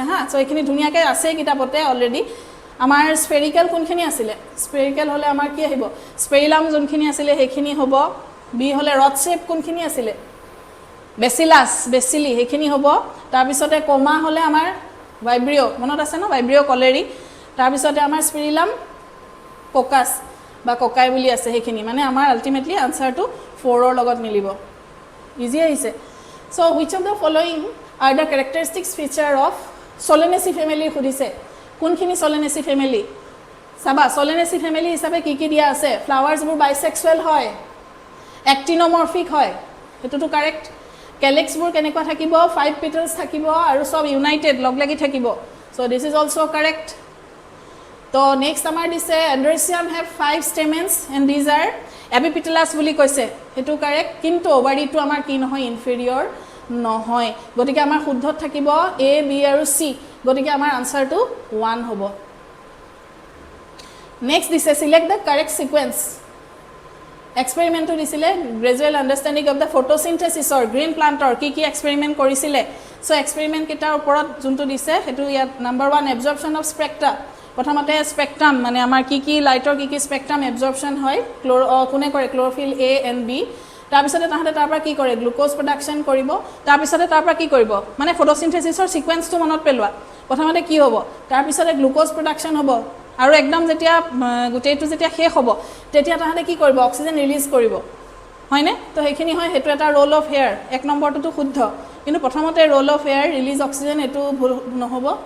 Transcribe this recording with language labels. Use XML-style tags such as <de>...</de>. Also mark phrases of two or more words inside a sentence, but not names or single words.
<as>হা সো এখিনি ধুনিয়াকে আছে কিতাপতে অলৰেডি আমাৰ স্ফেৰিকেল কোনখিনি আছিল স্ফেৰিকেল হলে আমাৰ কি আহিব স্পেৰিলাম যোনখিনি আছিল হেখিনি হ'ব বি হলে</as> <en>rod shape</en> <as>কোনখিনি আছিল বেসিলাস বেসিলি হেখিনি হ'ব তাৰ পিছতে কোমা হলে আমাৰ ভাইব্ৰিও মনত আছে ন ভাইব্ৰিও কলেৰি তাৰ পিছতে আমাৰ স্পিৰিলাম কোকাস বা কোকাই বুলি আছে হেখিনি মানে আমাৰ আলটিমেটলি আনসাৰটো 4 ৰ লগত মিলিব ইজি আহিছে so</as> <en>which of the following are the characteristics feature of Solanaceae family</en> <as>খুদিছে কোনখিনি</as> <en>Solanaceae family সাবা Solanaceae family</en> <as>হিচাপে কি দিয়া আছে ফ্লাৱাৰ্ছ বোৰ বাইসেক্সুৱেল হয় অ্যাক্টিনোমৰফিক হয় এটোটো কাৰেক্ট calyx বোৰ কেনেকুৱা থাকিব 5 petals থাকিব আৰু সব ইউনাইটেড লগ লাগি থাকিব</as> <en>so this is also correct</en> <as>তো নেক্সট আমাৰ দিছে</as> <en>Androecium have 5 stamens and these are epipetalous</en> <as>বুলি কৈছে হেতু কাৰেক্ট কিন্তু ওভাৰিটো আমাৰ কি নহয় ইনফেৰিয়ৰ নহয় গতিকে আমাৰ শুদ্ধত থাকিব A B আৰু C গতিকে আমাৰ আনসাৰটো 1 হ'ব নেক্সট দিছে</as> <en>select the correct sequence</en> <as>এক্সপেৰিমেন্টটো দিছিলে</as> <en>gradual understanding of the photosynthesis or green</en> <as>প্লান্টৰ কি এক্সপেৰিমেন্ট কৰিছিলে সো এক্সপেৰিমেন্ট কিটাৰ ওপৰত যোনটো দিছে হেতু ইয়াত নাম্বাৰ 1</as> <en>absorption of spectra</en> <as>প্ৰথমতে স্পেক্ট্ৰাম মানে আমাৰ কি লাইটৰ কি স্পেক্ট্ৰাম এবজৰ্পচন হয় কোনে কৰে</as> <en>chlorophyll A and B</en> <as>তাৰ পিছতে তাহতে তাৰ পৰা কি কৰে</as> <en>glucose production</en> <as>কৰিব তাৰ পিছতে তাৰ পৰা কি কৰিব মানে ফটোসিনথেসিসৰ সিকোয়েন্সটো মনত পেলোৱা প্ৰথমতে কি হ'ব তাৰ পিছতে</as> <en>glucose production</en> <as>হ'ব আৰু একদম যেতিয়া গুটেটো যেতিয়া শেষ হ'ব তেতিয়া তাহতে কি কৰিব</as> <en>oxygen release</en> <as>কৰিব হয়নে তো হেখিনি হয় হেতু এটা</as> <en>role of hair</en> <as>এক নম্বৰটো শুদ্ধ কিন্তু প্ৰথমতে</as> <en>role of hair release oxygen</en> <as>এটো ভুল নহব</as>